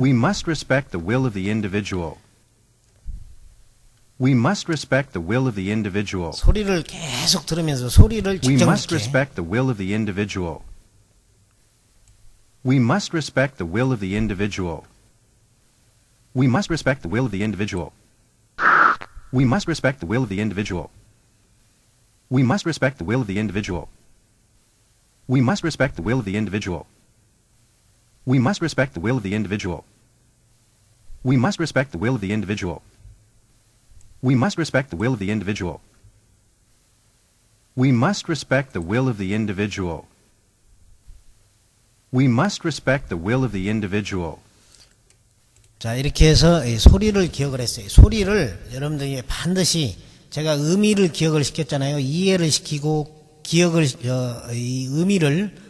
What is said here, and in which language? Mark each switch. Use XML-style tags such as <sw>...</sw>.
<en>We must respect the will of the individual. We must respect the will of the individual.</en> <ko>소리를 계속 들으면서 소리를</ko> <en>We must</en> <ko>직접</ko> <en>respect the will of the individual. We must respect the will of the individual. We must respect the will of the individual. We must respect the will of the individual. We must respect the will of the individual. We must respect the will of the individual. We must respect the will of the individual. We must respect the will of the individual. We must respect the will of the individual. We must respect the will of the individual. We must respect the will of the individual.</en> <ko>자, 이렇게 해서 이 소리를 기억을 했어요. 소리를 여러분들이 반드시 제가 의미를 기억을 시켰잖아요. 이해를 시키고 기억을 이 의미를</ko>